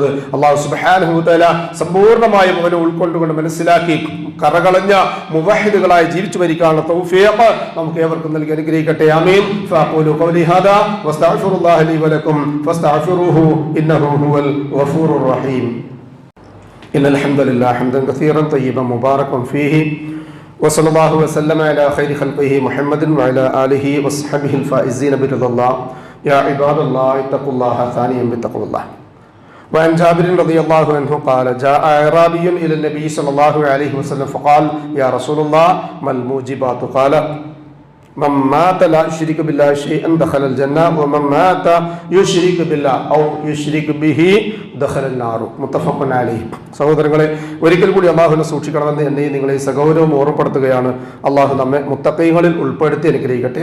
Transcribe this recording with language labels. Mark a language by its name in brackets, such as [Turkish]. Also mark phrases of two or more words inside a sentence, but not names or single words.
[Arabic] الله سبحانه و تعالى [Malayalam] സമ്പൂർണ്ണമായും അവനെ ഉൾക്കൊണ്ടുകൊണ്ട് മനസ്സിലാക്കി കറകളഞ്ഞ മുവഹിദുകളായി ജീവിച്ചു മരിക്കാനുള്ള തൗഫീഖ് നമുക്ക് ഏവർക്കും നൽകി അനുഗ്രഹിക്കട്ടെ. ആമീൻ. [Arabic] فأقول قولي هذا وأستغفر الله لي ولكم فاستغفروه إنه هو الغفور الرحيم. إن الحمد لله حمدا كثيرا طيبا مباركا فيه وصلى الله وسلم على خير خلقه محمد وعلى آله وصحبه الفائزين برضا الله. يا عباد الله اتقوا الله ثانيا بتقوى الله. وعن جابر رضي الله عنه قال جاء أعرابي إلى النبي صلى الله عليه وسلم فقال يا رسول الله ما الموجبات؟ قال من مات لا يشرك بالله شيئا دخل الجنة ومن مات يشرك بالله أو يشرك به دخل النار. متفق عليه. [Malayalam] സഹോദരങ്ങളെ, ഒരിക്കൽ കൂടി അല്ലാഹുവിനെ സൂക്ഷിക്കണമെന്ന് എന്നെയും നിങ്ങളെ സഗൗരവം ഓർമ്മപ്പെടുത്തുകയാണ്. അല്ലാഹു നമ്മെ മുത്തഖീങ്ങളിൽ ഉൾപ്പെടുത്തി അനുഗ്രഹിക്കട്ടെ.